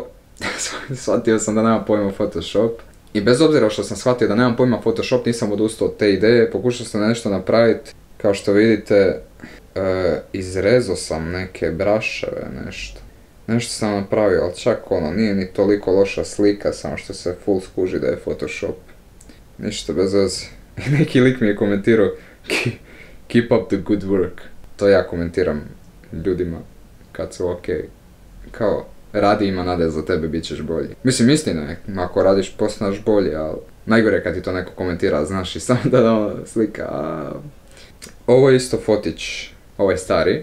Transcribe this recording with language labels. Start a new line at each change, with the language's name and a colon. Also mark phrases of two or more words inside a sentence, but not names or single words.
Croatian: Shvatio sam da nemam pojma Photoshop. I bez obzira što sam shvatio da nemam pojma Photoshop, nisam odustao od te ideje, pokušao sam nešto napraviti. Kao što vidite, izrezao sam neke braševe, nešto sam napravio, ali čak nije ni toliko loša slika, samo što se full skuži da je Photoshop. Ništa bez veze. Neki lik mi je komentirao,
English: keep up the good work.
Croatian: To ja komentiram ljudima kad su okej. Kao, radi, ima nade za tebe, bit ćeš bolji. Mislim, istina je, ako radiš postaš bolji, ali najgore kad ti to neko komentira, znaš, i samo da slika. Ovo je isto fotić, ovo je stari.